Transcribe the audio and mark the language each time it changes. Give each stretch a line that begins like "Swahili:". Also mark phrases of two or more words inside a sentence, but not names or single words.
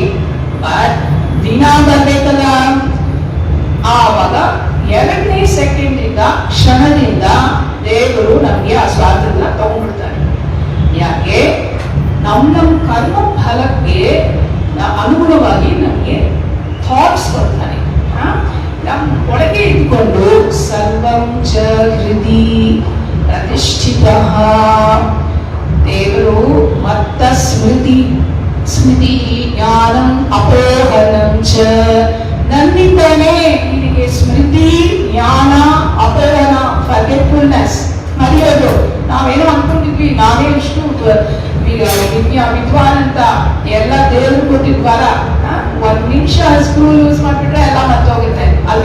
Kannada: ಬಟ್ ದಿನ ಬರ್ಬೇಕಲ್ಲ, ಆವಾಗ 2ನೇ ಸೆಕೆಂಡಿಂದ ಕ್ಷಣದಿಂದ ದೇವರು ನಮ್ಗೆ ಆ ಸ್ವಾತಂತ್ರ್ಯ ತಗೊಂಡ್ಬಿಡ್ತಾರೆ. ಯಾಕೆ? ನಮ್ಮ ಕರ್ಮ ಫಲಕ್ಕೆ ಅನುಗುಣವಾಗಿ ನಮ್ಗೆ ಥಾಟ್ಸ್ ಕೊಡ್ತಾನೆ. ನಮ್ಮ ಒಳಗೆ ಇಟ್ಕೊಂಡು
Sanskrit: ಸರ್ವಂ ಚ ಹೃದಿ ಪ್ರತಿಷ್ಠಿತ ದೇವರು ಮತ್ತ ಸ್ಮೃತಿ ಜ್ಞಾನಂ ಅಪೋಹನಂ ಚ.
Kannada: ನನ್ನಿಂದಲೇ ನಿನಗೆ ಸ್ಮೃತಿ, ಜ್ಞಾನ, ಅಪಹರಣ, ಫರ್ಗೆಟ್ಫುಲ್ನೆಸ್, ಮರೆಯೋದು. ನಾವೇನೋ ಅನ್ಕೊಂಡಿದ್ವಿ, ನಾವೇ ಇಷ್ಟು ವಿದ್ವಾನ್ ಅಂತ, ಎಲ್ಲ ದೇವರು ಕೊಟ್ಟಿದ್ವಾರ. 1 ನಿಮಿಷ
English: screw use
Kannada: ಮಾಡ್ಬಿಟ್ರೆ ಎಲ್ಲ ಮರ್ತೋಗುತ್ತೆ ಅಲ್ಲ.